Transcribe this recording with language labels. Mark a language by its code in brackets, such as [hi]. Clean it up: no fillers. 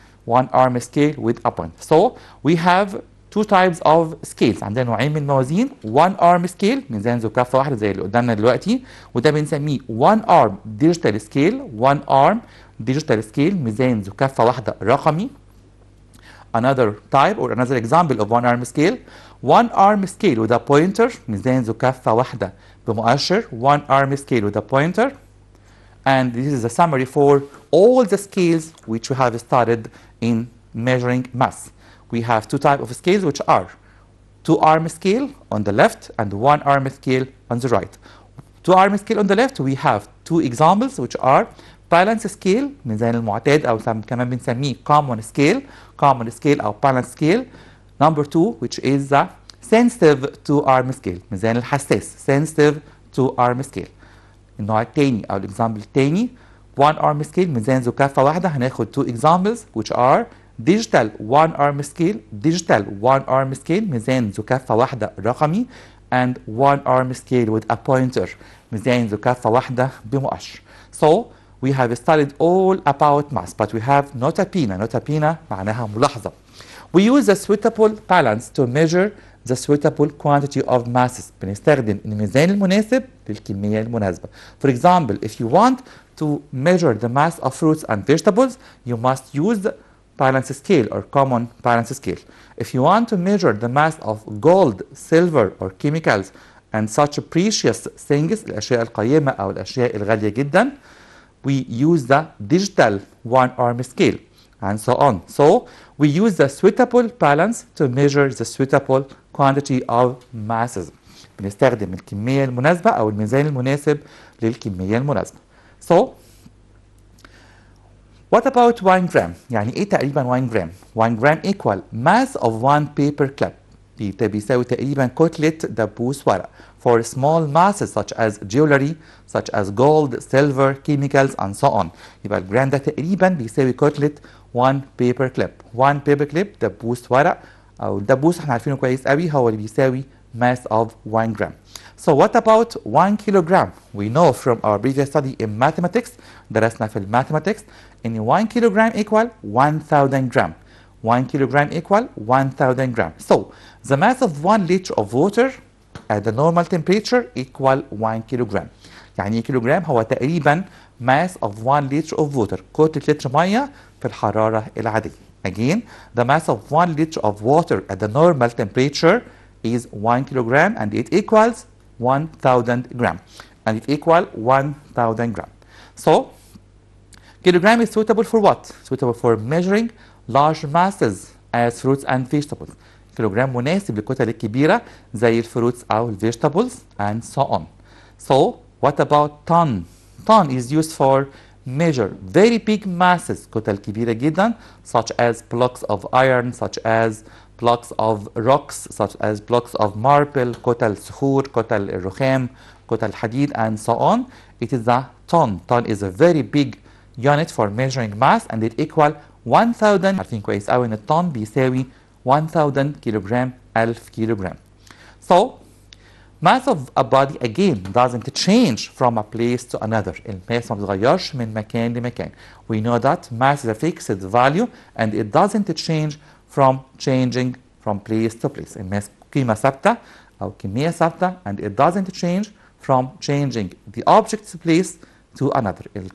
[en] one arm scale with a pointer. So we have two types of scales. [ar] عندنا نوعين من الموازين. [en] one arm scale [ar] ميزان ذو كفة واحدة زي اللي قدامنا دلوقتي، وده بنسميه [en] one arm digital scale. one arm digital scale [ar] ميزان ذو كفة واحدة رقمي. [en] another type or another example of one arm scale. one arm scale with a pointer [ar] ميزان ذو كفة واحدة بمؤشر. [en] one arm scale with a pointer. And this is a summary for all the scales which we have studied in measuring mass. We have two types of scales which are two arm scale on the left and one arm scale on the right. two arm scale on the left we have two examples which are balance scale [ar] ميزان المعتاد أو كمان بنسميه [en] common scale أو balance scale. number 2 which is the sensitive two arm scale [ar] ميزان الحساس [en] sensitive two arm scale. [ar] النوع التاني أو الإكزامبل التاني one arm scale ميزان ذو كفة واحدة. هناخد [en] two examples which are digital one arm scale [ar] ميزان ذو كفة واحدة رقمي [en] and one arm scale with a pointer [ar] ميزان ذو كفة واحدة بمؤشر. [en] So we have studied all about mass but we have notabene [ar] معناها ملاحظة. [en] We use a suitable balance to measure the suitable quantity of masses. [ar] بنستخدم الميزان المناسب للكمية المناسبة. [en] For example, if you want to measure the mass of fruits and vegetables, you must use the balance scale or common balance scale. If you want to measure the mass of gold, silver or chemicals and such precious things [ar] الأشياء القيمة أو الأشياء الغالية جدا, [en] we use the digital one arm scale and so on. So we use the suitable balance to measure the suitable quantity of masses. [ar] بنستخدم الكمية المناسبة أو الميزان المناسب للكمية المناسبة. [en] So what about 1 gram؟ [ar] يعني إيه تقريبا [en] 1 gram؟ 1 gram equal mass of 1 paper clip. [ar] بيساوي تقريبا كتلة دبوس ورق. [en] For small masses such as jewelry, such as gold, silver, chemicals and so on. [ar] يبقى الجرام ده تقريبا بيساوي كتلة 1 paper clip. 1 paper clip دبوس ورق أو الدبوس احنا عارفينه كويس قوي هو اللي بيساوي [en] mass of 1 gram. So what about 1 kilogram? We know from our previous study in mathematics, [ar] درسنا في [en] mathematics إن 1 kilogram equal 1000 gram. 1 kilogram equal 1000 gram. So the mass of 1 liter of water at the normal temperature equal 1 kilogram. [ar] يعني كيلوغرام هو تقريبا [en] mass of 1 liter of water. [ar] كتلة لتر مية في الحرارة العادية. [en] Again, the mass of 1 liter of water at the normal temperature is 1 kilogram and it equals 1000 gram. And it equal 1000 gram. So, kilogram is suitable for what? Suitable for measuring large masses as fruits and vegetables. [ar] كيلوغرام مناسب للكتل الكبيرة زي الفروتس أو [en] vegetables and so on. So, what about ton? Ton is used for measure very big masses [ar] كتل كبيرة جدا [en] such as blocks of iron, such as blocks of rocks, such as blocks of marble, [ar] كتل صخور, كتل الرخام, كتل حديد [en] and so on. It is a ton. Ton is a very big unit for measuring mass and it equal 1000. [ar] عارفين كويس قوي إن الطن بيساوي 1000 kilogram 1000 kilogram. [en] So mass of a body again doesn't change from a place to another. [ar] الماس ما بتتغيرش من مكان لمكان. [en] We know that mass is a fixed value and it doesn't change from changing from place to place. [ar] الماس قيمة ثابتة أو كمية ثابتة [en] and it doesn't change from changing the object's place to another.